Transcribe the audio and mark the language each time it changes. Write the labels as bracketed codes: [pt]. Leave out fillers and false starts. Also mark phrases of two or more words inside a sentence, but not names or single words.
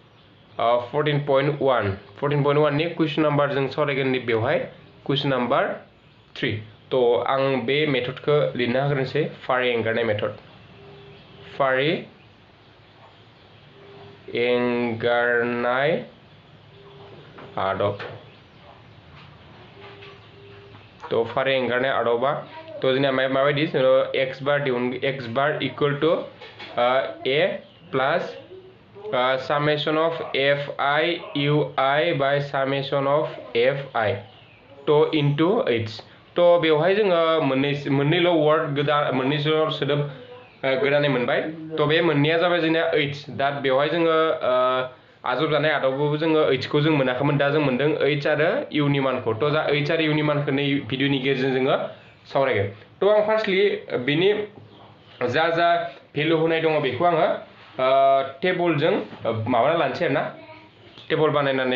[brx] 14.1 नि कुइसन नाम्बार जों सावरायगोन बेवहाय कुइसन नाम्बार 3 थ' आं बे मेथडखौ लिरना होग्रोनोसै फारि एंगारनाय मेथड फारि एंगारनाय आदब तो फारि एंगारनाय आदबा तो जोंना माबायदि [en] x bar equal to a plus summation of f i u i by summation of f i [brx] तो इनटू एच तो बेवहाय जोङो मोननैल' वर्ड गोदान मोननैल' सोदोब गोदानै मोनबाय तो बे मोननैया जाबाय जोंना एच दा बेवहाय जोङो आजावजानाय आदबावबो जोङो एचखौ जों मोनाखैमोन दा जों मोनदों एच आरो इउनि मानखौ तो जा एच आरो इउनि मानखौ नै भिडिअनि गेजेरजों जोङो सावरायगोन तो आं फार्स्टलि बिनि जा भेलु होनाय दङ बेखौ आङो टेबलजों माबाना लानोसै आरोना टेबल बानायनानै